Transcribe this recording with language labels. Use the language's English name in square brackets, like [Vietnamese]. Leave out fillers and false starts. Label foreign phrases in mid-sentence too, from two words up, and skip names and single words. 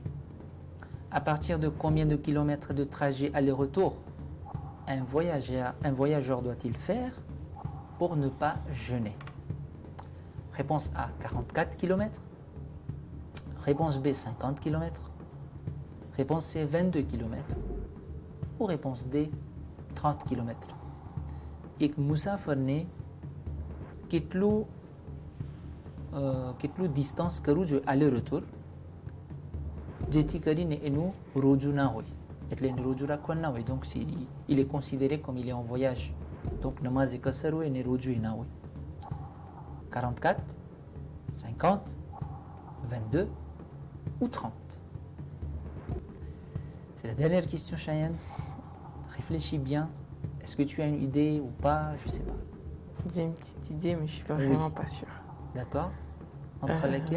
[French] À partir de combien de kilomètres de trajet aller-retour un voyageur doit-il faire pour ne pas jeûner? Réponse A, 44 km. Réponse B, 50 km. Réponse C, 22 km. Ou réponse D, 30 km. [Hindi] एक मुसाफिर ने [Gujarati] કેટલું ડિસ્ટન્સ કરવું જોઈએ આલે રetour જેથી કરીને એનું રોજુ ના હોય એટલે એને રોજુ રાખવાનું ના હોય [French] donc il est considéré comme il est en voyage [Gujarati] donc નમાઝ એ કસર હોય અને રોજુ એ ના હોય 44 50 22 ou 30. [French] C'est la dernière question, Cheyenne. Réfléchis bien. Est-ce que tu as une idée ou pas? Je sais pas. J'ai une petite idée, mais je suis vraiment pas sûre. D'accord. Entre lesquelles